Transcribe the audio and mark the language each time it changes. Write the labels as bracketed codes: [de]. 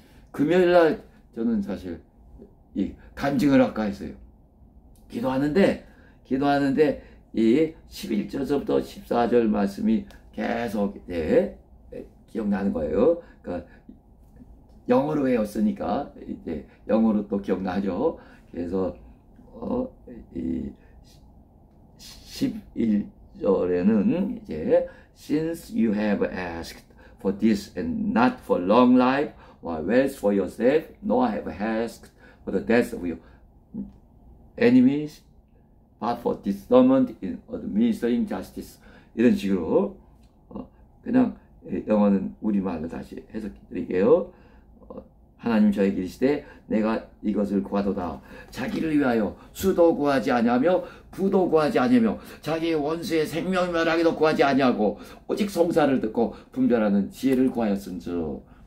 [ko] 금요일날 저는 사실 이 간증을 할까 했어요. 기도하는데 이 11절부터 14절 말씀이 계속 기억나는 거예요. 그러니까 영어로 외웠으니까 이제 영어로 또 기억나죠. 그래서 이 11절에는 이제 [en] Since you have asked for this and not for long life or wealth for yourself, nor have asked for the death of your enemies, but for discernment in administering justice. [ko] 이런 식으로 그냥 영어는 우리말로 다시 해석해 드릴게요. 하나님 저에게 이르시되 내가 이것을 구하도다. 자기를 위하여 수도 구하지 아니하며 부도 구하지 아니하며 자기의 원수의 생명을 멸하기도 구하지 아니하고 오직 송사를 듣고 분별하는 지혜를 구하였은즉.